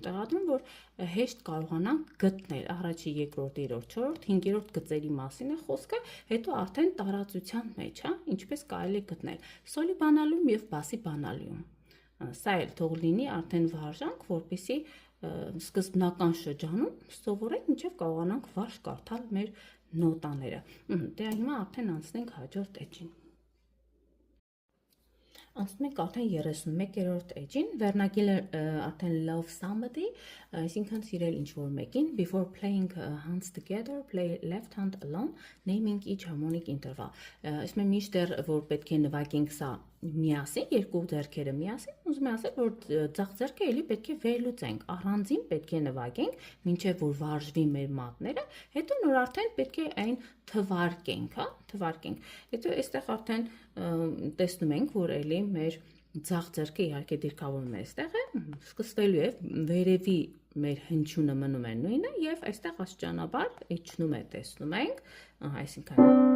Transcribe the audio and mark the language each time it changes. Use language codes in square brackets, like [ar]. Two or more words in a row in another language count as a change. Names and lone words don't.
[hy] տեղադրում, որ հեշտ կարողանանք գտնել, առաջի, երկրորդ, երրորդ, չորրորդ, հինգերորդ գծերի մասին է խոսքը, հետո արդեն տարածության մեջ, ինչպես կարելի է գտնել, սոլի բանալիում և բասի բանալիում, սա էլ թող լինի արդեն վարժանք, որպեսզի սկզբնական շրջանում սովորենք, մինչև կարողանանք վարժ կարդալ մեր նոտաները։ Դե հիմա արդեն անցնենք հաջորդ էջին։ Անցնում ենք արդեն 31-րդ էջին, վերնագիրը արդեն [en] love somebody, [hy] այսինքն սիրել ինչ-որ մեկին, [en] before playing hands together, play left hand alone, naming each harmonic interval։ [hy] Ասում եմ միշտեր, որ պետք է նվագենք սա միասին, երկու ձեռքերը միասին, ուզում եմ ասել, որ ձախ ձեռքը էլի պետք է վերլուծենք, առանձին պետք է նվագենք, մինչև որ վարժվի մեր մատները, հետո նոր արդեն պետք է այն թվարկենք, թվարկենք։ Հետո այստեղ արդեն տեսնում ենք, որ էլի մեր ձախ ձեռքը իհարկե դիրքավորում է այստեղ է, սկսվելու է վերևի մեր հնչյունը մնում է նույնը եւ այստեղ աստիճանաբար իջնում է, տեսնում ենք, այսինքն